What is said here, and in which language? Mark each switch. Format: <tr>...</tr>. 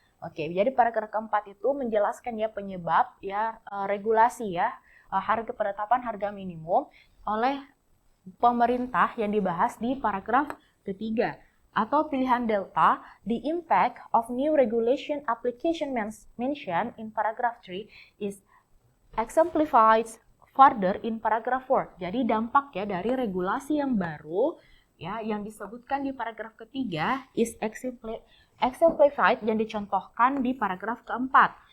<id>Oke, jadi paragraf keempat itu menjelaskan ya penyebab ya regulasi ya harga penetapan harga minimum oleh pemerintah yang dibahas di paragraf ketiga. Atau pilihan delta,</id> <en>the impact of new regulation application mentioned in paragraph 3 is exemplified further in paragraph 4.</en> <id>Jadi dampak ya dari regulasi yang baru ya yang disebutkan di paragraf ketiga</id> <en>is exemplified</en> <id>yang dicontohkan di paragraf keempat.</id>